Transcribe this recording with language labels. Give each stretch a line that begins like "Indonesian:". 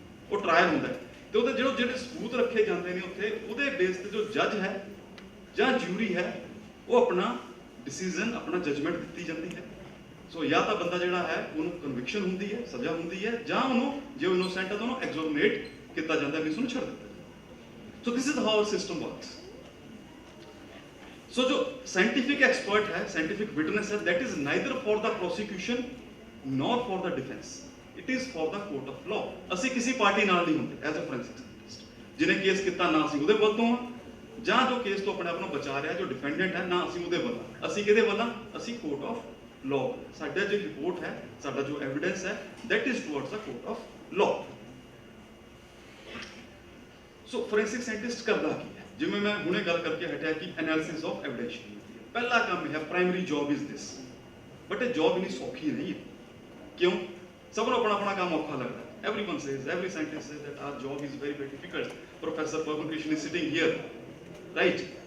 Punjabi: ਉਹ ਟਰਾਇਲ ਹੁੰਦਾ ਤੇ ਉਹਦੇ ਜਿਹੜੇ ਸਬੂਤ ਰੱਖੇ ਜਾਂਦੇ ਨੇ ਉੱਥੇ, ਉਹਦੇ ਬੇਸ ਤੇ ਜੋ ਜੱਜ ਹੈ ਜਾਂ ਜਿਊਰੀ ਹੈ ਉਹ ਆਪਣਾ ਡਿਸੀਜਨ, ਆਪਣਾ ਜਜਮੈਂਟ ਦਿੱਤੀ ਜਾਂਦੀ ਹੈ. ਸੋ ਜਾਂ ਤਾਂ ਬੰਦਾ ਜਿਹੜਾ ਹੈ ਉਹਨੂੰ ਕਨਵਿਕਸ਼ਨ ਹੁੰਦੀ ਹੈ, ਸਜ਼ਾ ਹੁੰਦੀ ਹੈ, ਜਾਂ ਉਹਨੂੰ ਜੇ ਉਹ ਇਨੋਸੈਂਟ ਹੈ ਤਾਂ ਉਹਨੂੰ ਐਗਜ਼ੋਨੇਟ ਕੀਤਾ ਜਾਂਦਾ ਹੈ, ਵੀ ਉਸਨੂੰ ਛੱਡ ਦਿੱਤਾ ਜਾਂਦਾ.
English: So this is how our system works. So जो scientific expert है, scientific witness है, that is neither for the prosecution nor for the defence, it is for the court of law.
Punjabi: ਅਸੀਂ ਕਿਸੇ ਪਾਰਟੀ ਨਾਲ ਨਹੀਂ ਹੁੰਦੇ
English: As a forensic scientist.
Punjabi: ਜਿਹਨੇ case ਕੀਤਾ ਨਾ ਅਸੀਂ ਉਹਦੇ ਵੱਲ ਤੋਂ ਹਾਂ, ਜਾਂ ਜੋ ਕੇਸ ਤੋਂ ਆਪਣੇ ਆਪ ਨੂੰ ਬਚਾ ਰਿਹਾ, ਜੋ ਡਿਫੈਂਡੈਂਟ ਹੈ, ਨਾ ਅਸੀਂ ਉਹਦੇ ਵੱਲ ਹਾਂ। ਅਸੀਂ ਕਿਹਦੇ ਵੱਲ ਹਾਂ? ਅਸੀਂ ਕੋਰਟ ਆਫ ਲॉ। ਸਾਡਾ ਜੋ ਰਿਪੋਰਟ ਹੈ, ਸਾਡਾ ਜੋ ਐਵੀਡੈਂਸ ਹੈ,
English: That is towards the court of law.
Punjabi: So forensic scientist ਕਰਦਾ ਕੀ ਹੈ? ਜਿਵੇਂ ਮੈਂ ਹੁਣੇ ਗੱਲ ਕਰਕੇ ਹਟਿਆ ਕਿ ਐਨਾਲਿਸਿਸ ਆਫ ਐਵੀਡੈਂਸ ਪਹਿਲਾ ਕੰਮ ਹੈ,
English: Primary job is this.
Punjabi: But ਇਹ ਜੌਬ ਇਨੀ ਸੌਖੀ ਨਹੀਂ ਹੈ। ਕਿਉਂ? ਸਭ ਨੂੰ ਆਪਣਾ ਆਪਣਾ ਕੰਮ ਔਖਾ ਲੱਗਦਾ ਹੈ।
English: Everyone says, every scientist says that our job is very, very difficult. Professor Pawan Krishnan is sitting here, right?